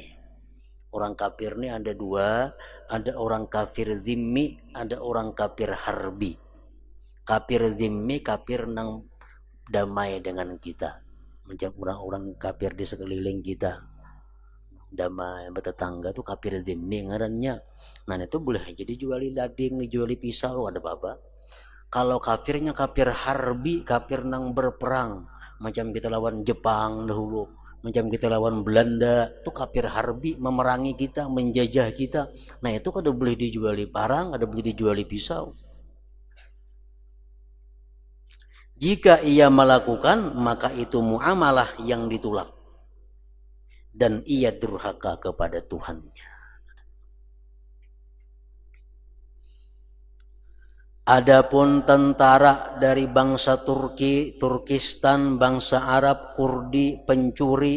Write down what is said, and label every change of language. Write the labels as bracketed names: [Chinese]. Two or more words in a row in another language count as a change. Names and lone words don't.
[Indonesian] Orang kafir ini ada dua, ada orang kafir zimmi, ada orang kafir harbi. [Banjar] Kafir zimmi, kafir nang damai dengan kita, macam orang-orang kafir di sekeliling kita, damai bertetangga tuh kafir zimmi ngarannya. Nah itu boleh aja dijuali daging, dijuali pisau, ada apa-apa. Kalau kafirnya kafir harbi, kafir nang berperang, macam kita lawan Jepang dahulu, macam kita lawan Belanda, tuh kafir harbi, memerangi kita, menjajah kita. Nah itu kada boleh dijuali parang, kada boleh dijuali pisau. [Indonesian] Jika ia melakukan, maka itu muamalah yang ditolak dan ia durhaka kepada Tuhannya. Adapun tentara dari bangsa Turki, Turkistan, bangsa Arab, Kurdi, pencuri,